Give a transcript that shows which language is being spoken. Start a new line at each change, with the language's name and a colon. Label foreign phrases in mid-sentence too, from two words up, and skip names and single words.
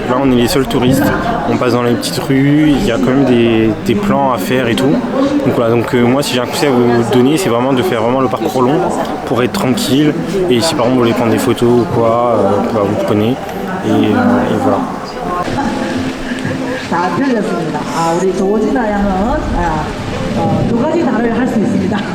French: Là, on est les seuls touristes. On passe dans les petites rues. Il y a quand même des plans à faire et tout. Donc voilà. Donc moi, si j'ai un conseil à vous donner, c'est vraiment de faire vraiment le parcours long pour être tranquille. Et si par exemple vous voulez prendre des photos ou quoi, vous prenez. Et voilà.
Korean: 다 틀렸습니다. 우리 조진아 양은 두 가지 단어를 할 수 있습니다.